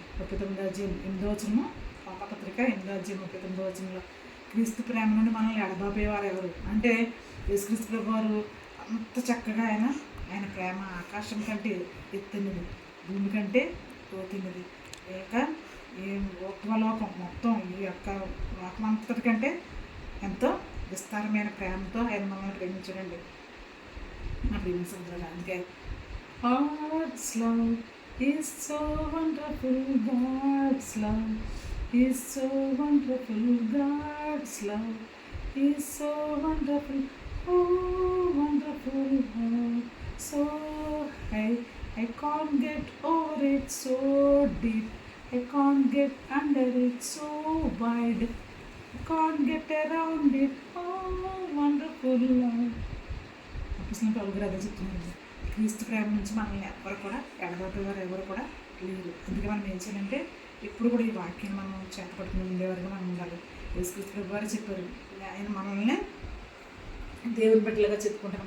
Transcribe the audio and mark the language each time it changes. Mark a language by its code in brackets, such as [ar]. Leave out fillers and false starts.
[te] 39వ అధ్యాయం 8వ వచనము, పత్రిక 8వ అధ్యాయం 39వ వచనంలో క్రీస్తు ప్రేమ నుండి మనల్ని ఎడబాపేవారు ఎవరు అంటే యేసుక్రీస్తు ప్రభు వారు అంత చక్కగా ఆయన ప్రేమ ఆకాశం కంటే ఎత్తైనది, భూమి కంటే లోతైనది. ఈ లోకం మొత్తం ఈ యొక్క లోకం అంతటి కంటే ఎంతో విస్తారమైన ప్రేమతో ఆయన మనల్ని ప్రేమించాడండి. నా ప్రేమించారు. అందుకే [en] God's love is so wonderful, God's love is so wonderful, God's love is so wonderful, oh wonderful, oh so high, I can't get over it, so deep, I can't get under it, so wide, I can't get around it, oh wonderful love. [te] అపోస్తలుడైన పౌలు గారు అదే చెప్తున్నారు, క్రీస్తు ప్రేమ నుంచి మనల్ని ఎవరు కూడా ఎడబాపేవారు ఎవరు కూడా లేరు. అందుకే మనం ఏం చేయాలంటే ఎప్పుడు కూడా ఈ వాక్యాన్ని మనం చేతపట్టుకుని ఉండేవారుగా మనం ఉండాలి. యేసుక్రీస్తు ప్రభు వారు చెప్పారు, ఆయన మనల్ని దేవుని బిడ్డలుగా చెప్పుకుంటారు.